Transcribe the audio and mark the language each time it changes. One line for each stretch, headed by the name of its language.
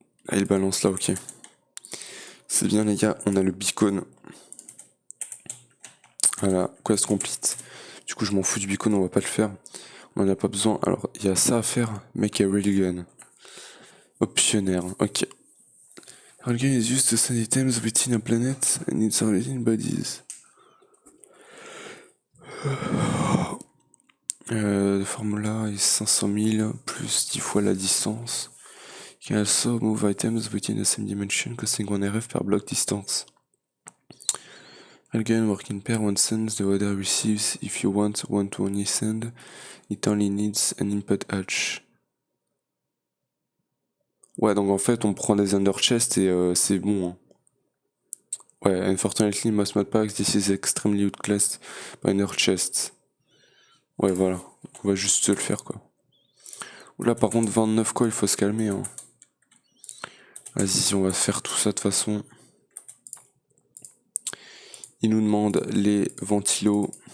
French: Ah, il balance là, ok. C'est bien les gars, on a le beacon. Voilà, quest complete. Du coup je m'en fous du beacon, on va pas le faire. On en a pas besoin. Alors il y a ça à faire,
English: make a railgun.
French: Optionnaire, ok.
English: Railgun is used to send items within a planet and its origin bodies.
French: Le formula est 500 000 plus 10 fois la distance.
English: You can also move items within the same dimension costing 1 RF per block distance. Railgun work in pair, one sends, the other receives. If you want one to only send, it only needs an input hatch.
French: Ouais, donc en fait, on prend des under chest et c'est bon. Hein.
English: Ouais, unfortunately, most mod packs, this is extremely outclassed by under chest.
French: Ouais, voilà. On va juste se le faire, quoi. Oula, par contre, 29, quoi, il faut se calmer. Hein. Vas-y, on va faire tout ça de façon. Il nous demande les ventilos.